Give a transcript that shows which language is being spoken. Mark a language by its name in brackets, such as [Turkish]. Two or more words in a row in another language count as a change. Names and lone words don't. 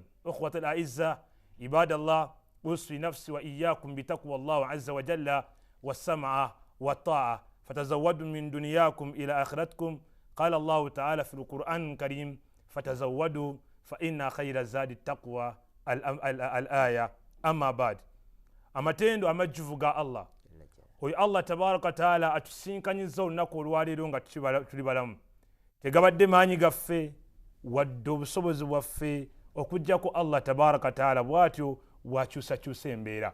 [Arabic] أخوة الأعزة عباد الله، أوصي نفسي وإياكم بتقوى الله عز وجل والسمع والطاعة فتزودوا من دنياكم إلى آخرتكم. قال الله تعالى في القرآن الكريم فتزودوا فإن خير الزاد التقوى الآية. أما بعد [Ganda] amatendo amajjuvu ga Allah oyo [Arabic] الله تبارك تعالى [Ganda] atusinkanyiza olunaku olwaleero nga tuli balamu, tegabadde maanyi gaffe wadde obusobozi bwaffe okujjako [Arabic] الله تبارك تعالى [Ganda] bw'atyo wakyusakyusa embeera.